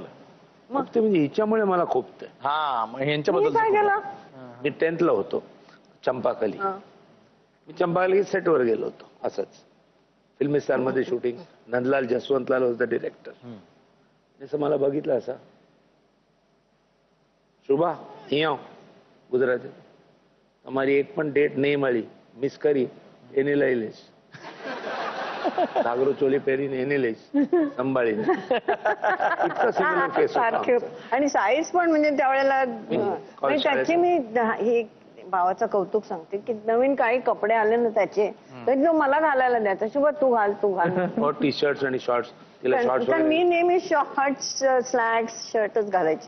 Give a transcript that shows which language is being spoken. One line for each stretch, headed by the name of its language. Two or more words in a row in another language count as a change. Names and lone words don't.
Marathi: खूपते म्हणजे हिच्यामुळे मला खूपते. मग मी यांच्याबद्दल काय केलं? मी 10th ला होतो चंपाकली. मी चंपाकली सेटवर गेलो होतो असंच फिल्मी स्टार मध्ये शूटिंग.
English: नंदलाल जसवंतलाल was the director.
Marathi: जसं मला बघितलं असं
Gujarati: શુભા અહીં આવો ગુજરાતી તમારી એક પણ ડેટ નહીં મળી મિસ કરી એને લઈ લઈશ. ઘાગરો ચોલી પહેરીને એને લઈશ સંભાળીને.
Marathi: इतका सिमिलर केस सारखे. आणि साईज पण म्हणजे त्यावेळेला म्हणजे त्याची मी हे भावाचं कौतुक सांगते की नवीन काही कपडे आले ना त्याचे तर तो मला घालायला द्यायचा. शुभ तू घाल तू घाल.
English: T shirts
Marathi: आणि शॉर्ट्स. तिला शॉर्ट्स तर मी नेहमी
English: shorts slacks
Marathi: शर्टच घालायची.